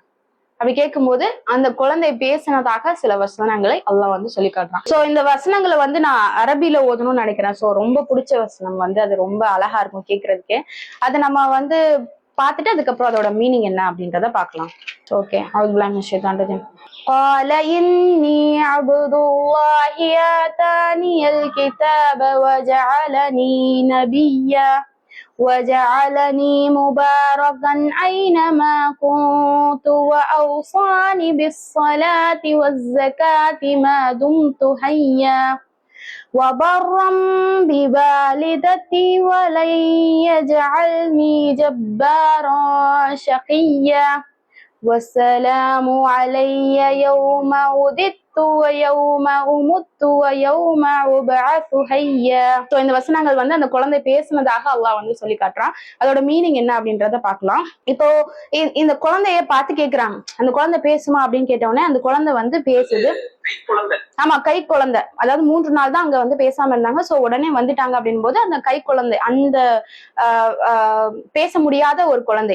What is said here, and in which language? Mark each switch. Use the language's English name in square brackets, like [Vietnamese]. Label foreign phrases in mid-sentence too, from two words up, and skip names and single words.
[Tamil] அப்படி கேட்கும்போது அந்த குழந்தை பேசினதாக சில வசனங்களை அல்லாஹ் வந்து சொல்லி காட்டுறான். சோ இந்த வசனங்களை வந்து நான் அரபில ஓதணும்னு நினைக்கிறேன். சோ ரொம்ப பிடிச்ச வசனம் வந்து அது ரொம்ப அழகா இருக்கும் கேட்கறதுக்கே. அதை நம்ம வந்து பார்த்துட்டு அதுக்கப்புறம் அதோட மீனிங் என்ன அப்படின்றத பார்க்கலாம். ஓகே, [Arabic] قال إني عبد الله آتاني الكتاب وجعلني نبيا وجعلني مباركا أينما كنت وأوصاني بالصلاة والزكاة ما دمت حيا وبرا بوالدتي ولن يجعلني جبارا شقيا والسلام علي يوم ولدت ويوم أمت ويوم أبعث حيا. [Tamil] சோ இந்த வசனங்கள் வந்து அந்த குழந்தை பேசினதாக அல்லாஹ் வந்து சொல்லி காட்டுறான். அதோட மீனிங் என்ன அப்படின்றத பார்க்கலாம். இப்போ இந்த குழந்தைய பார்த்து கேக்குறாங்க, அந்த குழந்தை பேசுமா அப்படின்னு கேட்டவுடனே அந்த குழந்தை வந்து பேசுது. ஆமா, கை குழந்தை. அதாவது 3 நாள் தான் அங்க வந்து பேசாம இருந்தாங்க. சோ உடனே வந்துட்டாங்க அப்படின் போது அந்த கை குழந்தை, அந்த பேச முடியாத ஒரு குழந்தை.